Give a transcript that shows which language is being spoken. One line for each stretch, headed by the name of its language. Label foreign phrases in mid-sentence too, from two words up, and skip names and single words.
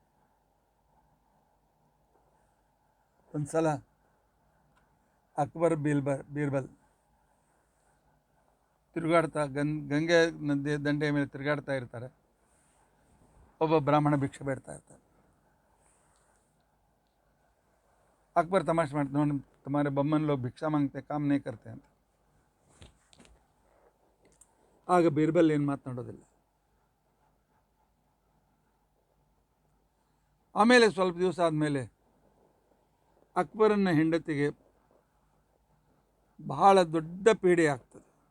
Kannada: ಒಂದು ಸಲ ಅಕ್ಬರ್ ಬೀರ್ಬಲ್ ತಿರುಗಾಡ್ತಾ ಗಂಗೆ ನದಿ ದಂಡೆಯ ಮೇಲೆ ತಿರುಗಾಡ್ತಾ ಇರ್ತಾರೆ. ಒಬ್ಬ ಬ್ರಾಹ್ಮಣ ಭಿಕ್ಷೆ ಬೇಡ್ತಾ ಇರ್ತಾರೆ. ಅಕ್ಬರ್ ತಮಾಷೆ ಮಾಡ್ತಾರೆ, ನೋಡಿ
Hindi: तुम्हारे बम्मन लोग भिक्षा मांगते काम नहीं करते
Kannada: ಅಂತ. ಆಗ ಬೀರ್ಬಲ್ ಏನು ಮಾತನಾಡೋದಿಲ್ಲ. ಆಮೇಲೆ ಸ್ವಲ್ಪ ದಿವಸ ಆದಮೇಲೆ ಅಕ್ಬರನ ಹೆಂಡತಿಗೆ ಬಹಳ ದೊಡ್ಡ ಪೀಡೆ ಆಗ್ತದೆ.